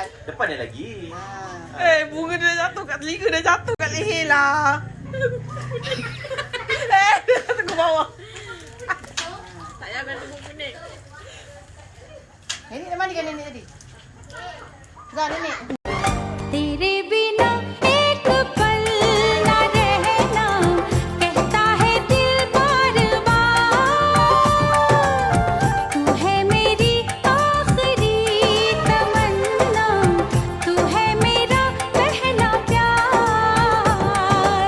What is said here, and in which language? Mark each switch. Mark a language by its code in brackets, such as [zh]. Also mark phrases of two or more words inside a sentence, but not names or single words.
[ms] Depan ada lagi. Bunga dah jatuh kat telinga, dah jatuh kat leher lah. Dah jatuh ke bawah. Tak payah main tunggu kuning. Nenek mana kan nenek tadi? Zah, nenek. [hi] तेरे बिना एक पल न रहना कहता है दिल बार बार तू है मेरी आखिरी तमन्ना तू है मेरा पहला प्यार